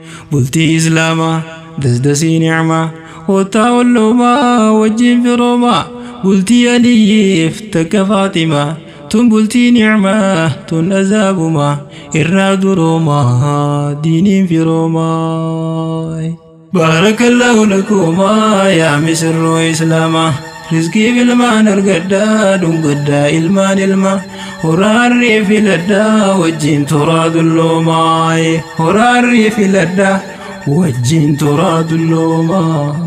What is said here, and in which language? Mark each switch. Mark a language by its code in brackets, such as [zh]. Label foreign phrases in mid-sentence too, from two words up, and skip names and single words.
[om] Bultii Islaamaa, dasdasii ni'maa, wottaa olloomaa wajjin firoomaa. Bultii Aliyyiif takka Faatimaa, tun bultii ni'maa, tun azaabumaa, irraa duroomaa, diiniin firoomaa. [ar] بارك الله لكما يا مصر إسلاما. [om] Rizqii ilmaan argadhaa, dhungadhaa ilmaan ilma. Horaarrii filadhaa, wajjin toraa dulloomaa. Horaarrii filadhaa, wajjin toraa dulloomaa.